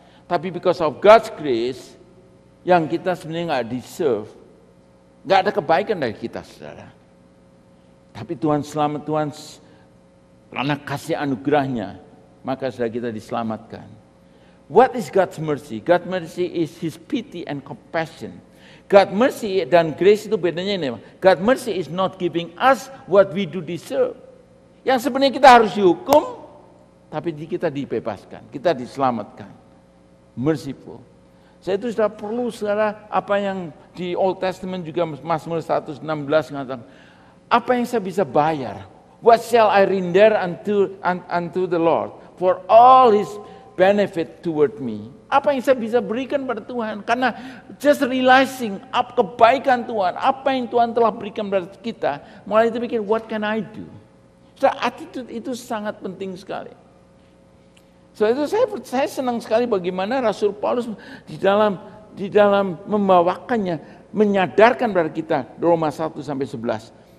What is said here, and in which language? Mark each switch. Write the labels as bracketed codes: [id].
[id] Tapi [en] because of God's grace, [id] yang kita sebenarnya nggak [en] deserve, [id] nggak ada kebaikan dari kita, saudara. Tapi Tuhan selamat, Tuhan karena kasih anugerahnya, maka saudara kita diselamatkan. [en] What is God's mercy? God's mercy is His pity and compassion. God's mercy [id] dan grace itu bedanya ini. [en] God's mercy is not giving us what we do deserve. [id] Yang sebenarnya kita harus dihukum, tapi kita dibebaskan, kita diselamatkan. Merciful. Saya itu sudah perlu, saudara, apa yang di Old Testament juga Mazmur 116 mengatakan, apa yang saya bisa bayar? [en] What shall I render unto the Lord for all His benefit toward me? [id] Apa yang saya bisa berikan pada Tuhan? Karena [en] just realizing [id] kebaikan Tuhan, apa yang Tuhan telah berikan pada kita, mulai itu pikir, [en] what can I do? [id] So, attitude itu sangat penting sekali. So itu saya senang sekali bagaimana Rasul Paulus di dalam membawakannya, menyadarkan pada kita, Roma 1 sampai 11.